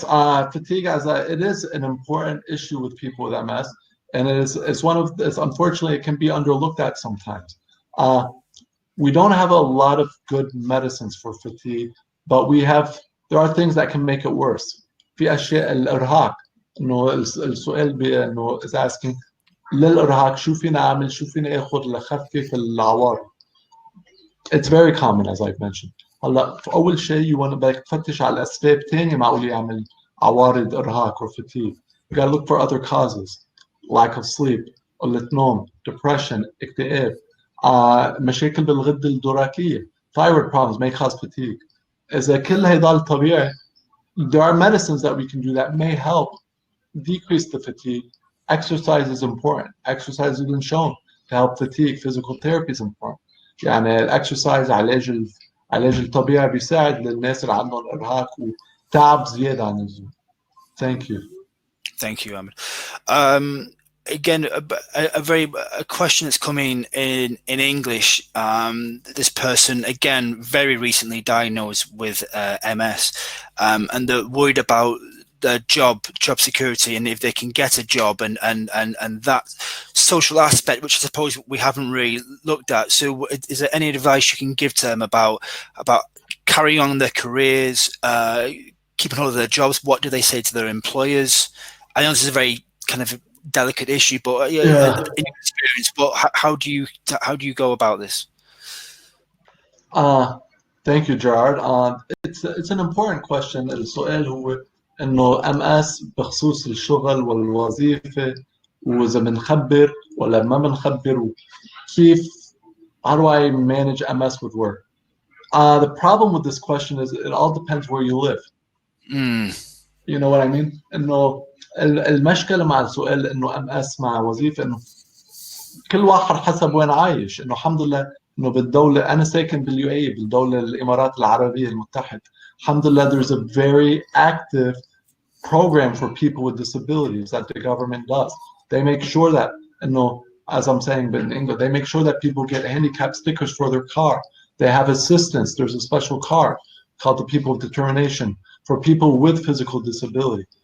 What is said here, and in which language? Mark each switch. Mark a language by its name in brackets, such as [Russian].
[English] Fatigue it is an important issue with people with MS. And it's one of this, unfortunately, it can be underlooked at sometimes. We don't have a lot of good medicines for fatigue, but there are things that can make it worse. [Arabic] في أشياء الإرهاق إنه السؤال إنه [English] is asking [Arabic] للإرهاق شو فينا أعمل شو فينا آخذ لخفف العوارض. [English] It's very common as I've mentioned. [Arabic] هلا في أول شيء بدك تفتش على الأسباب تانية معقول يعمل عوارض إرهاق [English] or fatigue. We got to look for other causes: lack of sleep, [Arabic] قلة نوم, [English] depression, [Arabic] اكتئاب, مشاكل بالغدة الدرقية, [English] thyroid problems may cause fatigue. [Arabic] إذا كل هيدا طبيعي, [English] there are medicines that we can do that may help decrease the fatigue. Exercise is important. Exercise has been shown to help fatigue. Physical therapy is important. [Arabic] يعني الاكسرسايز علاج الطبيعي بيساعد للناس اللي عندهم ارهاق وتعب زياده عن اللزوم. [English] Thank you. Thank you, Ahmed. Again, a question that's coming in English. This person, again, very recently diagnosed with MS, and they're worried about the job security and if they can get a job and that social aspect, which I suppose we haven't really looked at. So is there any advice you can give to them about carrying on their careers, keeping hold of their jobs? What do they say to their employers? I know this is a very kind of delicate issue, but in your experience, but how do you go about this? Thank you, Gerard. It's an important question. [Arabic] السؤال هو إنه MS بخصوص الشغل والوظيفة، وإذا بنخبر ولا ما بنخبر، وكيف [English] how do I manage MS with work? The problem with this question is it all depends where you live. You know what I mean? [Arabic] إنه المشكلة مع السؤال إنه MS مع وظيفة إنه كل واحد حسب وين عايش. إنه الحمد لله إنه بالدولة أنا ساكن بالUAE بالدولة الإمارات العربية المتحدة. الحمد لله [English] there's a very active program for people with disabilities that the government does. They make sure that, as I'm saying in English, they make sure that people get handicap stickers for their car. They have assistance. There's a special car called the People of Determination for people with physical disability.